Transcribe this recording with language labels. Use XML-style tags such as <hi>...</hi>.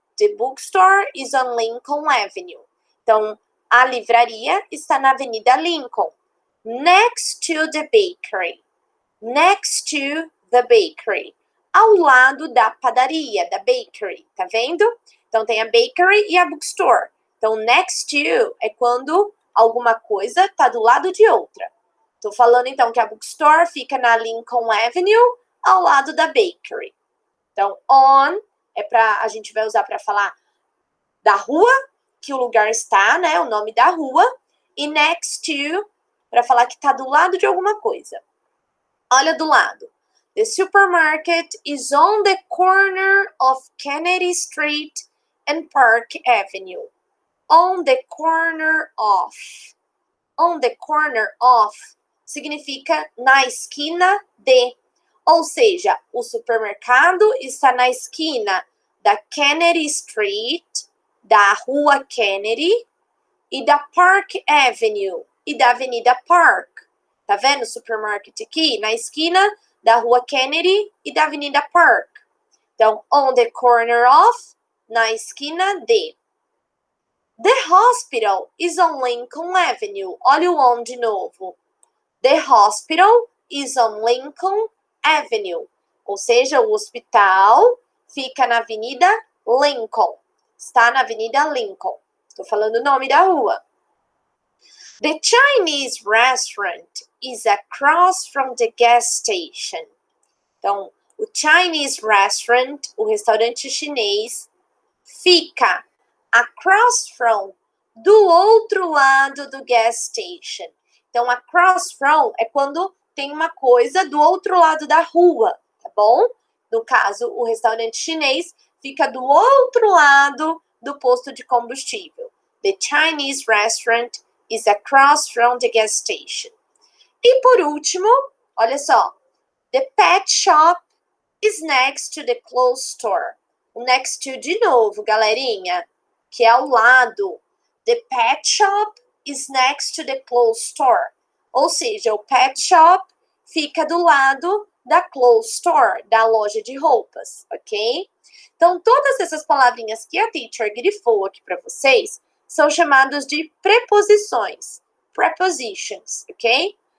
<en>The bookstore is on Lincoln Avenue.</en> <pt>Então, a livraria está na Avenida Lincoln.</pt> <en>Next to the bakery. Next to the bakery.</en> <pt>Ao lado da padaria, da bakery. Tá vendo? Então, tem a bakery e a bookstore. Então, next to é quando alguma coisa está do lado de outra. Estou falando, então, que a bookstore fica na Lincoln Avenue, ao lado da bakery. Então, on a gente vai usar para falar da rua que o lugar está, né? O nome da rua. E next to, para falar que está do lado de alguma coisa. Olha do lado.</pt> <en>The supermarket is on the corner of Kennedy Street and Park Avenue. On the corner of. On the corner of</en> <pt>significa na esquina de. Ou seja, o supermercado está na esquina da Kennedy Street, da Rua Kennedy e da Park Avenue e da Avenida Park. Tá vendo o supermarket aqui? Na esquina da Rua Kennedy e da Avenida Park. Então, on the corner of, na esquina de.</pt> <en>The hospital is on Lincoln Avenue.</en> <pt>Olha o on de novo.</pt> <en>The hospital is on Lincoln Avenue.</en> <pt>Ou seja, o hospital fica na Avenida Lincoln. Está na Avenida Lincoln. Estou falando o nome da rua.</pt> <en>The Chinese restaurant is across from the gas station.</en> <pt>Então, o Chinese restaurant, o restaurante chinês, fica across from, do outro lado do gas station. Então, across from é quando tem uma coisa do outro lado da rua, tá bom? No caso, o restaurante chinês fica do outro lado do posto de combustível.</pt> <en>The Chinese restaurant is across from the gas station.</en> <pt>E por último, olha só.</pt> <en>The pet shop is next to the clothes store.</en> <pt>O next to de novo, galerinha, que é ao lado.</pt> <en>The pet shop is next to the clothes store.</en> <pt>Ou seja, o pet shop fica do lado da clothes store, da loja de roupas, ok? Então, todas essas palavrinhas que a teacher grifou aqui para vocês são chamadas de preposições, prepositions, ok?</pt>